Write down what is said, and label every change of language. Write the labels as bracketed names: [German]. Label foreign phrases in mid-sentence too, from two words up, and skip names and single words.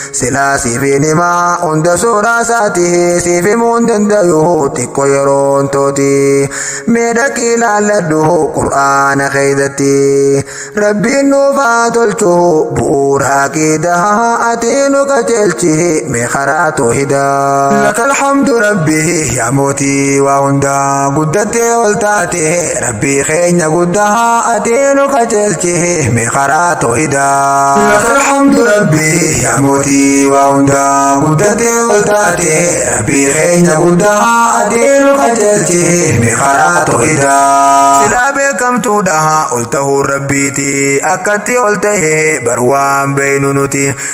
[Oromo] Silaa siif hin himaa hunda suuraa isaati siif himuu hin dandayu xiqqoo yeroon tooti. Mee dhaqii laalladhu Qur'aana keessatti. Rabbiin nuuf haa tolchu bu'uura aqiidaa ati nu qajeelchi mee karaa toohidaa. [Arabic] لك الحمد [Oromo] Rabbi yaa mootii waa hundaa guddattee ol taate Rabbii keenya guddaa ati nu qajeelchi mee karaa toohidaa. [Arabic] لك الحمد [Oromo] Rabbi yaa mootii waa hundaa guddattee ol taate Rabbii keenya guddaa ati nu qajeelchi mee karaa toohidaa. Silaa beekamtuudha ol tahuu Rabbiiti akkatti ol tahee bar waan beeynu nuti.